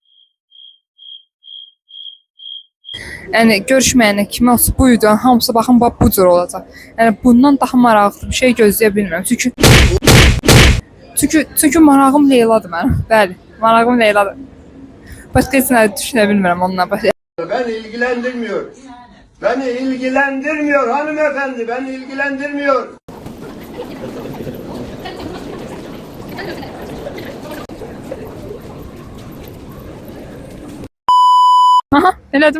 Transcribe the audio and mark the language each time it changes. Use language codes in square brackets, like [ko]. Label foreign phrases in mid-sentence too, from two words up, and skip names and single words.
[az] Yəni, görüşməyənə kimi olsa bu videonun hamısı baxın, bu cür olacaq. Yəni, bundan daha maraqlı bir şey gözləyə bilmirəm. Çünki marağım Leyladır mənim. Bəli, marağım Leyladır. Başqa heç nə düşünə bilmirəm onunla. [tr] Beni ilgilendirmiyor. Beni ilgilendirmiyor hanımefendi. Beni ilgilendirmiyor. Aha, [az] elədim.